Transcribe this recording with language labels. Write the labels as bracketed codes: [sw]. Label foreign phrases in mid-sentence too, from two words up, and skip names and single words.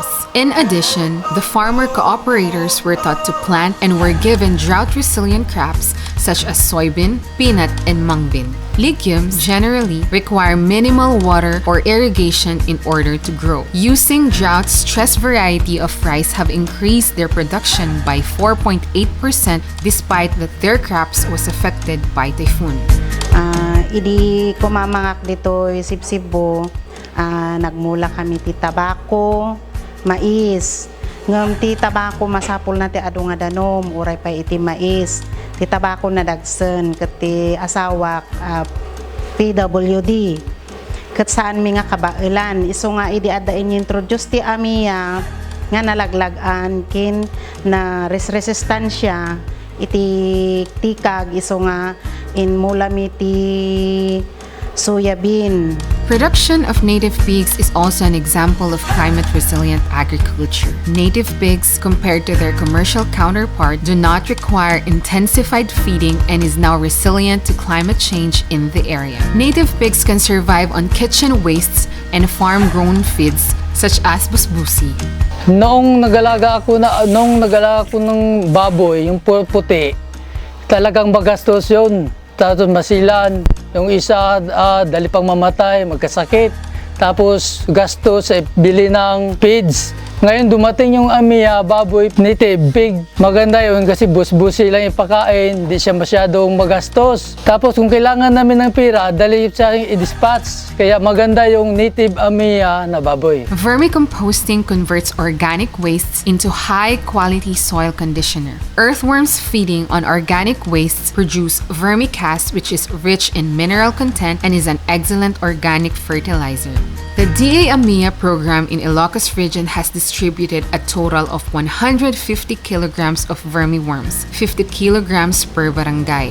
[en] In addition, the farmer cooperators were taught to plant and were given drought-resilient crops such as soybean, peanut, and mungbean. Legumes generally require minimal water or irrigation in order to grow. Using drought-stress variety of rice have increased their production by 4.8% despite that their crops was affected by typhoon. [ilo] Idi kumamangak dito sibsibo, nagmula kami ti tabako, mais. Ngam ti tabako masapul na ti adu nga danom, uray pa iti mais. Ti tabako na dagsen ket ti asawak PWD. Ket saan mi nga kabailan, iso nga idi adda introduce ti AMIA nga nalaglagan kin na resistensya iti tikag iso nga in mulami ti soybean. [en] Production of native pigs is also an example of climate-resilient agriculture. Native pigs, compared to their commercial counterpart, do not require intensified feeding and is now resilient to climate change in the area. Native pigs can survive on kitchen wastes and farm-grown feeds such as busbusi. [tl] Noong nagalaga ako ng baboy, yung puti, talagang magastos yun. Tapos masilan, yung isa dali pang mamatay, magkasakit. Tapos gastos sa bili ng feeds. Ngayon dumating yung AMIA, baboy, native, big. Maganda yun kasi bus-busi lang ipakain, hindi siya masyadong magastos. Tapos kung kailangan namin ng pira, dali sa akin i-dispatch. Kaya maganda yung native AMIA na baboy. [en] Vermicomposting converts organic wastes into high-quality soil conditioner. Earthworms feeding on organic wastes produce vermicast, which is rich in mineral content and is an excellent organic fertilizer. The DA-AMIA program in Ilocos region has distributed a total of 150 kilograms of vermiworms, 50 kilograms per barangay.